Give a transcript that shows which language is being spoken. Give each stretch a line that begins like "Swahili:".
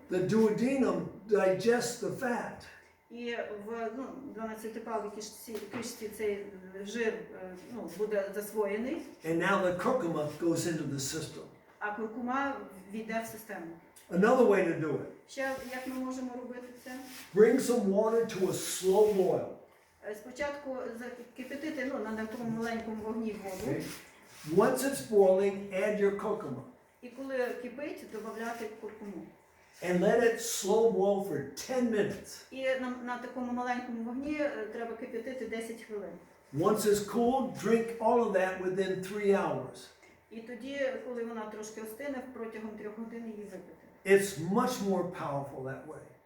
English: the duodenum digests the fat.
Ukrainian: І в 12-палій кишці цей жир буде засвоєний,
English: And now the curcuma goes into the system.
Ukrainian: а куркума війде в систему.
English: Another way to do it,
Ukrainian: Ще як ми можемо робити це?
English: bring some water to a slow boil.
Ukrainian: Спочатку закипятити на такому маленькому вогні воду,
English: Okay? Once it's boiling, add your curcuma.
Ukrainian: і коли кипить, додати куркуму.
English: And let it slow boil for 10 minutes.
Ukrainian: І на такому маленькому вогні треба кипятити 10 хвилин.
English: Once it's cooled, drink all of that within 3 hours.
Ukrainian: І тоді, коли вона трошки остине, протягом 3 годин її випити.
English: It's much more powerful that way.